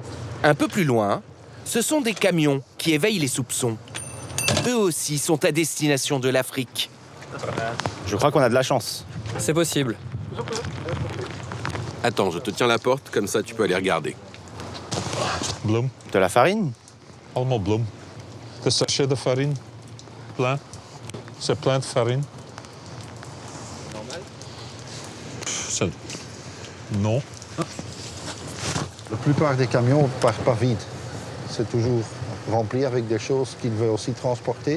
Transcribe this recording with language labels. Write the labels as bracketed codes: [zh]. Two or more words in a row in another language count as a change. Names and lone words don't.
[fr] Un peu plus loin, ce sont des camions qui éveillent les soupçons. Eux aussi sont à destination de l'Afrique. Je crois qu'on a de la chance. C'est possible. Attends, je te tiens la porte, comme ça tu peux aller regarder. [nl] Bloem. [fr] De la farine? [nl] Allemaal bloem. [fr] De sachet de farine. Plein. C'est plein de farine. Normal? Non. La plupart des camions ne partent pas vides. C'est toujours rempli avec des choses qu'ils veulent aussi transporter.